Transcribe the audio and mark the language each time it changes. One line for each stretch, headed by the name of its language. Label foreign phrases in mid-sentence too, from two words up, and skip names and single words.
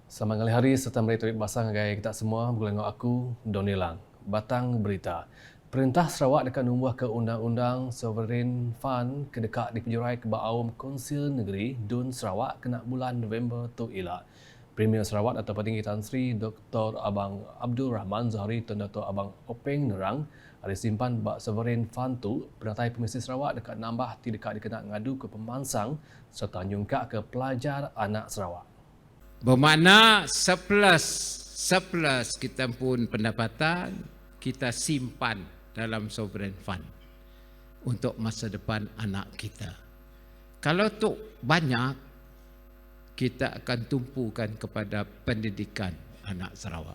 Iban: Selamat ngali hari serta mari turik basang gaya kita semua bergolong aku Donilang. Batang berita. Perintah Sarawak dekat numbuh ke Undang-Undang Sovereign Fund kedekak di penjurai kebaawam Konsil Negeri Dun Sarawak kena bulan November tu elak. Premier Sarawak Dato' Petinggi Tan Sri Dr. Abang Abdul Rahman Zahari dan Dato' Abang Openg Nerang ada simpan bak Sovereign Fund tu penatai pemesti Sarawak dekat nambah tidak dikena ngadu ke pemansang serta nyungkak ke pelajar anak Sarawak.
Malay: Bermakna surplus kita pun pendapatan kita simpan dalam
English: sovereign fund
Malay: untuk masa depan anak kita. Kalau tu banyak, kita akan tumpukan kepada pendidikan anak Sarawak.